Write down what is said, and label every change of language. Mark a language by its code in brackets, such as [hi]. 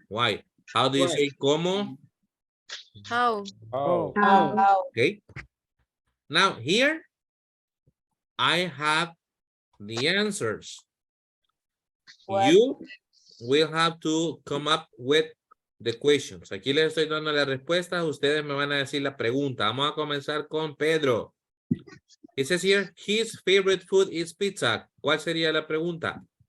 [en] Why? How do you say cómo? How? Okay. Now here I have the answers. You will have to come up with the questions. [es] Aquí les estoy dando la respuesta. Ustedes me van a decir la pregunta. Vamos a comenzar con Pedro. [en] It says here, his favorite food is pizza. [es] ¿Cuál sería la pregunta?